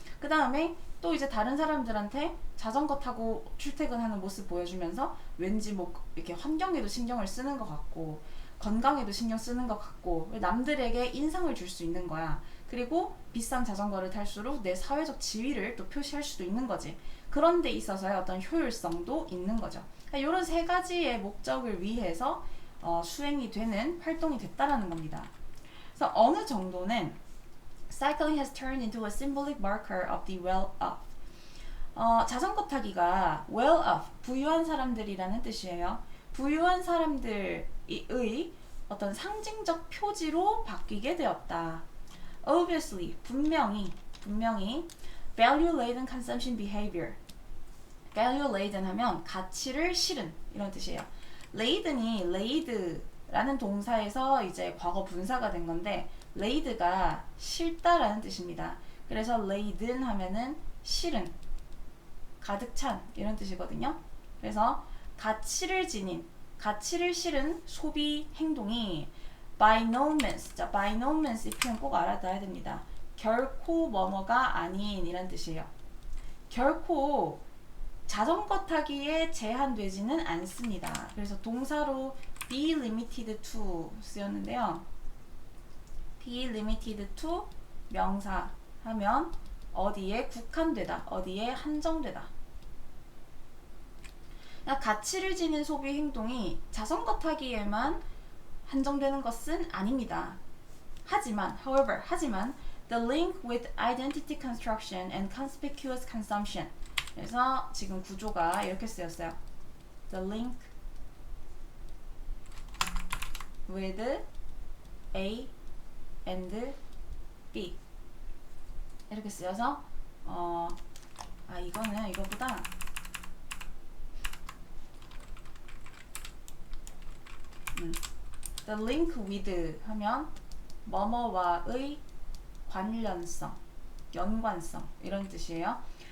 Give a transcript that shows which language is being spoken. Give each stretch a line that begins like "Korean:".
Korean: 그 다음에 또 이제 다른 사람들한테 자전거 타고 출퇴근하는 모습 보여주면서 왠지 뭐 이렇게 환경에도 신경을 쓰는 것 같고 건강에도 신경 쓰는 것 같고 남들에게 인상을 줄 수 있는 거야. 그리고 비싼 자전거를 탈수록 내 사회적 지위를 또 표시할 수도 있는 거지. 그런 데 있어서의 어떤 효율성도 있는 거죠. 그러니까 이런 세 가지의 목적을 위해서 수행이 되는 활동이 됐다라는 겁니다. 그래서 어느 정도는
English: cycling has turned into a symbolic marker of the well-off.
Korean: 자전거 타기가 well-off, 부유한 사람들이라는 뜻이에요. 부유한 사람들의 어떤 상징적 표지로 바뀌게 되었다.
English: Obviously,
Korean: 분명히
English: value-laden consumption behavior.
Korean: value-laden 하면 가치를 실은 이런 뜻이에요. laden이 laid라는 동사에서 이제 과거 분사가 된 건데 laid가 실다라는 뜻입니다. 그래서 laden 하면은 실은, 가득 찬 이런 뜻이거든요. 그래서 가치를 지닌, 가치를 실은 소비 행동이
English: by no means,
Korean: 자, by no means 이 표현 꼭 알아둬야 됩니다. 결코 뭐뭐가 아닌 이란 뜻이에요. 결코 자전거 타기에 제한되지는 않습니다. 그래서 동사로 be limited to 쓰였는데요. be limited to 명사 하면 어디에 국한되다, 어디에 한정되다. 가치를 지닌 소비 행동이 자전거 타기에만 한정되는 것은 아닙니다. 하지만
English: the link with identity construction and conspicuous consumption.
Korean: 그래서 지금 구조가 이렇게 쓰였어요.
English: The link with A and B.
Korean: 이렇게 쓰여서 이거는 이거보다
English: The link with
Korean: 하면 뭐뭐와의 관련성, 연관성 이런 뜻이에요.